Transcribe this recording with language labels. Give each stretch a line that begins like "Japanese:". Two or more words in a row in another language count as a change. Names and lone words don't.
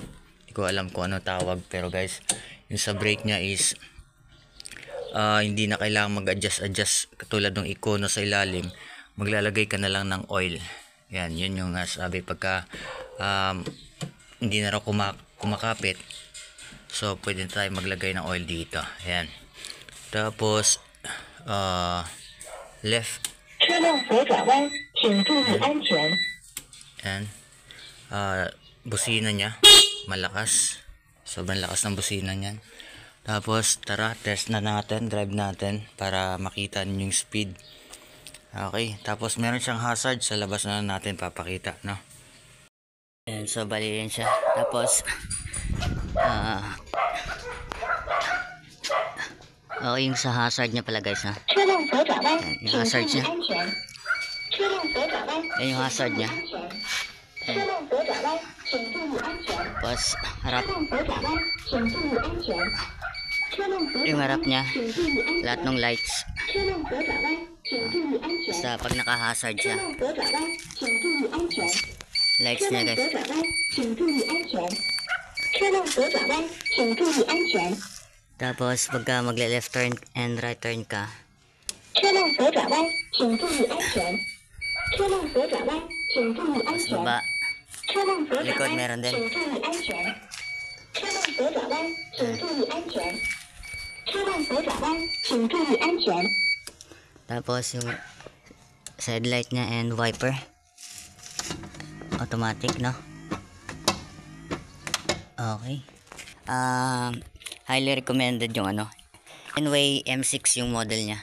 Filipino: Ko alam kung ano tawag, pero guys, yung sa brake nya is hindi na kailangan mag-adjust katulad ng Econo sa ilalim. Maglalagay ka na lang ng oil. Yan, yun yung sabi pagka hindi na raw kumakapit. So pwede tayo maglagay ng oil dito. Ayan. Tapos left
Chinese: 车辆左转弯，请注意安全。
Filipino: and busina niya malakas, sobrang lakas ng busina niyan. Tapos tara, test na natin, drive natin para makita niyo yung speed. Okay, tapos meron siyang hazard sa labas na natin papakita, no? And so bali yun siya. Tapos okay, yung sa hazard niya pala guys, ha?
Chinese: 车辆左转弯，
Filipino: yung
Chinese: 请注
Filipino: hazard
Chinese: 意
Filipino: niya.
Chinese: 安全。车辆左转弯，
Filipino: Yan yung hazard niya.
Chinese: 车辆左转弯，请注意安全。
Filipino: Tapos harap,
Chinese: 车辆左转弯，请注意安全。车辆左
Filipino: yung
Chinese: 转
Filipino: harap
Chinese: 弯，
Filipino: niya,
Chinese: 请注意安
Filipino: lahat
Chinese: 全。
Filipino: ng lights.
Chinese: 车辆左转弯，请注意安全。
Filipino: Sa pag naka-hazard
Chinese: 车
Filipino: siya,
Chinese: 辆左转弯，请注意安全。
Filipino: lights
Chinese: 车
Filipino: niya
Chinese: 辆
Filipino: guys.
Chinese: 左转弯，请注意安全。车辆左转弯，请注意安全。
Filipino: Tapos pagka magle-
English: left turn and right turn
Filipino: ka,
Chinese: 车辆左转弯，请注意安全。车辆左转弯，请注意安
Filipino: tapos
Chinese: 全。
Filipino: baba,
Chinese: 车辆左转
Filipino: likod
Chinese: 弯，
Filipino: meron din.
Chinese: 请注意安全。车辆左转弯，请注意安全。车辆左转弯，请注意安全。
Filipino: Tapos yung
English: side light
Filipino: niya and wiper, automatic, no? Okay.
English: Highly recommended
Filipino: yung ano, Enway M6 yung model niya.